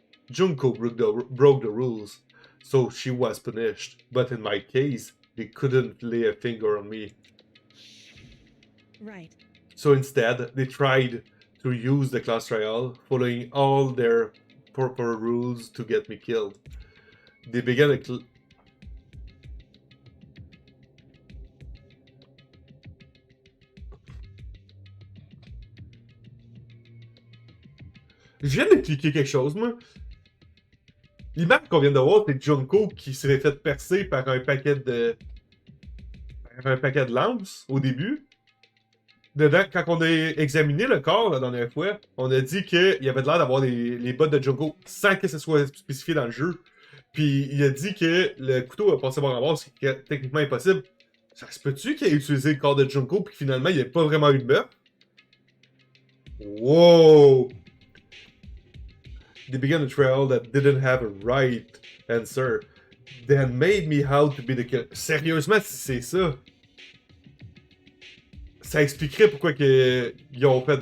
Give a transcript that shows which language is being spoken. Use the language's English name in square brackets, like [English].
[English] Junko broke the rules, so she was punished. But in my case, they couldn't lay a finger on me. right. So instead, they tried to use the class trial, following all their proper rules to get me killed. They began a [French] Je viens de cliquer quelque chose, moi. L'image qu'on vient de voir, c'est Junko qui serait fait percer par un paquet de lances au début. Dedans, quand on a examiné le corps la dernière fois, on a dit qu'il y avait l'air d'avoir les bottes de Junko sans que ce soit spécifié dans le jeu. Puis il a dit que le couteau a passé par en bas, ce qui est techniquement impossible. Ça se peut-tu qu'il ait utilisé le corps de Junko puis finalement il n'y a pas vraiment eu de meurtre? [English] Wow! They began a trial that didn't have a right answer. Then made me out to be the killer. [French] Sérieusement, si c'est ça, ça expliquerait pourquoi ils ont fait.